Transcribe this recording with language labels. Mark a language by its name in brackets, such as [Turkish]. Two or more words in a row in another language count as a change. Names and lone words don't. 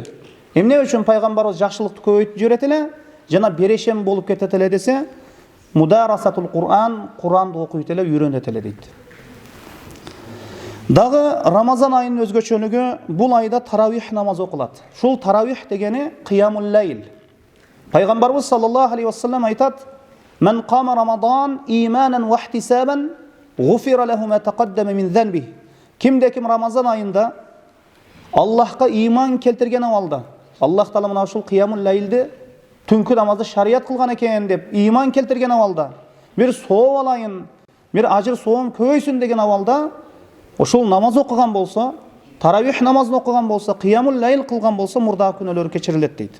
[Kyrgyz] Эмне үчүн Пайгамбарыбыз жакшылыкты көбөйтүп жүрөт эле, жана берешем болуп кетет эле десе, [Arabic] مدارسة القرآن, [Kyrgyz] Кур'анды окуйт эле, үйрөнөт эле дейт. Дагы Рамазан айынын өзгөчөлүгү бул айда таравих намазы окулат. Шул таравих дегени [Arabic] قيام الليل. [Kyrgyz] Пайгамбарыбыз [Arabic] صلى الله عليه وسلم [Kyrgyz] айтат: [Arabic] "من قام رمضان إيمانا واحتسابا غفر له ما تقدم من ذنبه." [Kyrgyz] Кимде-ким Рамазан айында Аллахка иман келтирген абалда, Аллах таала мына ушул [Arabic] قيام الليل [Kyrgyz] түнкү намазды шарият кылган экен деп иман келтирген абалда, бир сооп алайын, бир ажыр соом көбөйсүн деген абалда ошол намаз окуган болсо, таравих намазын окуган болсо, [Arabic] قيام الليل [Kyrgyz] кылган болсо, мурдагы күнөөлөрү кечирилет дейт.